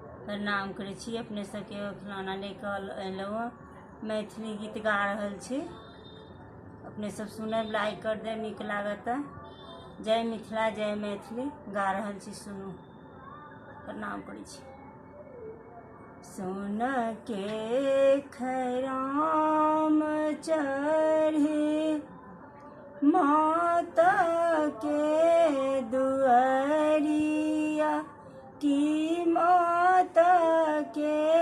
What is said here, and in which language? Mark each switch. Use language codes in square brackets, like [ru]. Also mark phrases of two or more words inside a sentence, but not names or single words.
[mai] प्रणाम करै छी। अपने सबके खिलौना लेकर अयलहुँ, मैथिली गीत गा रहल छी। अपने सब सुनब, लाइक कर देब, नीक लागत। जय मिथिला, जय मैथिली गा रहल छी, सुनू। प्रणाम करै छी। सोन के खराम चढ़ी माता के दुआरिया की माता के